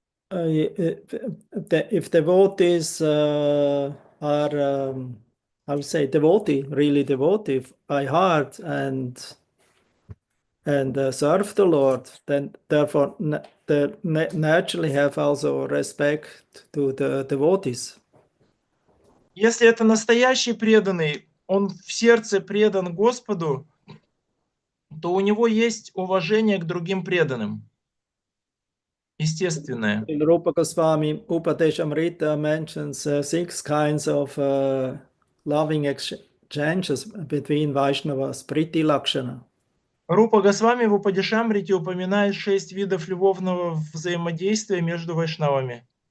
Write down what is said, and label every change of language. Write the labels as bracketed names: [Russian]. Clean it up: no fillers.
[English] If devotees are, I would say, really devotee by heart, and and serve the Lord, then therefore they naturally have also respect to the devotees. [Russian] Если это настоящий преданный, он в сердце предан Господу, то у него есть уважение к другим преданным. Естественное. [English] Rupa Goswami Upadeshamrita mentions 6 kinds of loving exchanges between Vaishnavas, Priti Lakshana. [Russian] Рупа Госвами в Упадешамрите упоминает 6 видов любовного взаимодействия между вайшнавами.